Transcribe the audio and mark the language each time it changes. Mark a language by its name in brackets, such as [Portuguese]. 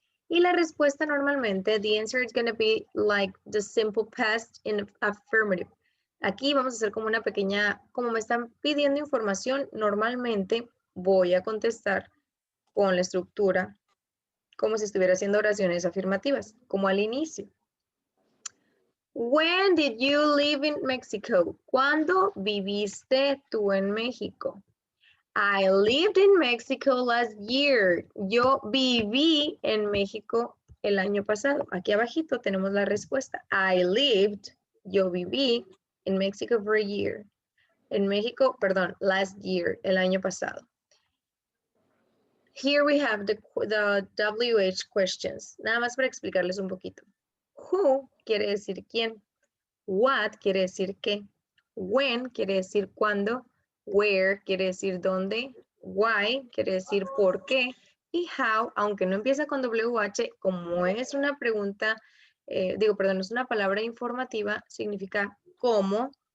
[Spanish] Y la respuesta normalmente, [English] the answer is going to be like the simple past in affirmative. [Spanish] Aquí vamos a hacer como una pequeña, como me están pidiendo información, normalmente voy a contestar con la estructura como si estuviera haciendo oraciones afirmativas, como al inicio. [English] When did you live in Mexico? [Spanish] ¿Cuándo viviste tú en México? [English] I lived in Mexico last year. [Spanish] Yo viví en México el año pasado. Aquí abajito tenemos la respuesta. [English] I lived, [Spanish] yo viví en [English] Mexico for a year. [Spanish] En México, perdón, [English] last year, [Spanish] el año pasado. [English] Here we have the WH questions. [Spanish] Nada más para explicarles un poquito. Who quiere decir quién. What quiere decir qué. When quiere decir cuándo. Where quiere decir dónde. Why quiere decir por qué. Y how, aunque no empieza con WH, como es una pregunta, es una palabra informativa, significa cómo.